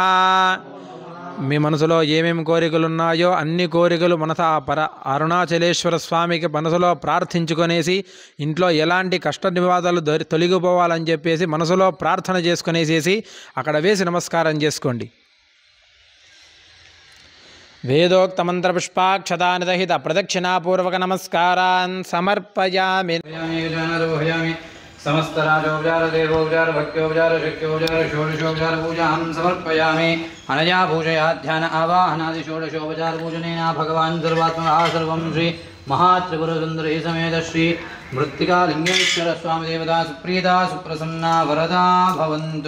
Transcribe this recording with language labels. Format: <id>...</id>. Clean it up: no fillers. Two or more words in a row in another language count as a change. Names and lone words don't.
<te>మీ మనసులో ఏమేమి కోరికలు ఉన్నాయో అన్ని కోరికలు మనస అరుణాచలేశ్వర స్వామికి మనసులో ప్రార్థించుకొనేసి ఇంట్లో ఎలాంటి కష్ట నివాదాలు తొలగిపోవాలని చెప్పేసి మనసులో ప్రార్థన చేసుకునేసేసి అక్కడ వేసి నమస్కారం చేసుకోండి.</te> <sa>వేదోక్త మంత్ర పుష్పాక్షతానిదహిత ప్రదక్షిణాపూర్వక నమస్కారాన్ సమర్పయామి. समस्तराजोपचार देवोपचार भक्त्योपचार शक्योपचार षोडशोपचार पूजां समर्पयामि. अनया पूजया ध्यान आवाहनादि षोडशोपचार पूजनेन भगवान् सर्वात्मनः सर्वं श्री महात्रिपुरसुन्दरी समेत श्री मृत्तिकालिङ्गेश्वर स्वामी देवता सुप्रीता सुप्रसन्ना वरदा भवन्तु.</sa>